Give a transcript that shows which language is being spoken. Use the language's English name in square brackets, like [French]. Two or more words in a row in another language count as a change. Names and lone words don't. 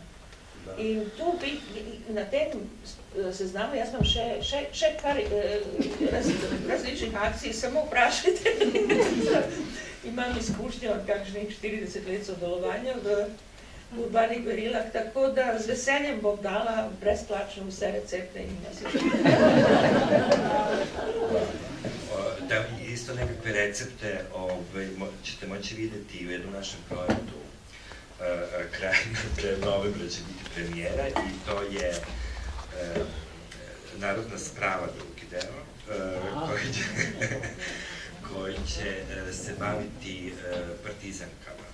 [Slovenian] In tu bi, na tem seznamu, jaz imam še kar različnih akcij, samo vprašajte. Imam izkušnjo od kakšnih 40 let sodelovanja v urbanih gverilah, tako da z veseljem bom dala brezplačno vse recepte in [Serbian] Da, isto nekakve recepte ćete moći vidjeti u jednom našem projektu kraj novembra će biti premijera i to je Narodna sprava drugi deo koji će se baviti partizankama.